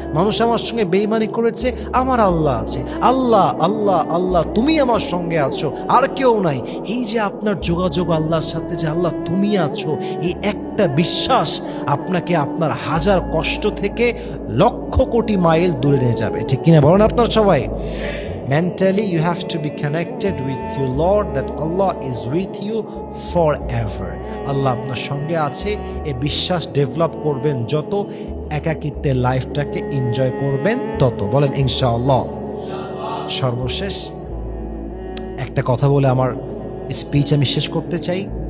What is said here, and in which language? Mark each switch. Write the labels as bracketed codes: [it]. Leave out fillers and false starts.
[bn] মানুষ আমার সঙ্গে বেঈমানি করেছে, আমার আল্লাহ আছে। আল্লাহ আল্লাহ আল্লাহ, তুমি আমার সঙ্গে আছো, আর কেউ নাই। এই যে আপনার যোগাযোগ আল্লাহর সাথে, যে আল্লাহ তুমি আছো, এই একটা বিশ্বাস আপনাকে আপনার হাজার কষ্ট থেকে লক্ষ কোটি মাইল দূরে নিয়ে যাবে। ঠিক কিনা বলেন আপনার সবাই? [en] Mentally you have to be connected with your Lord, that Allah is with you forever। [bn] আল্লাহ আপনার সঙ্গে আছে, এই বিশ্বাস ডেভেলপ করবেন যত, একাকিত্বের লাইফটাকে এনজয় করবেন তত। বলেন ইনশাআল্লাহ। সর্বশেষ একটা কথা বলে আমার স্পিচ আমি শেষ করতে চাই।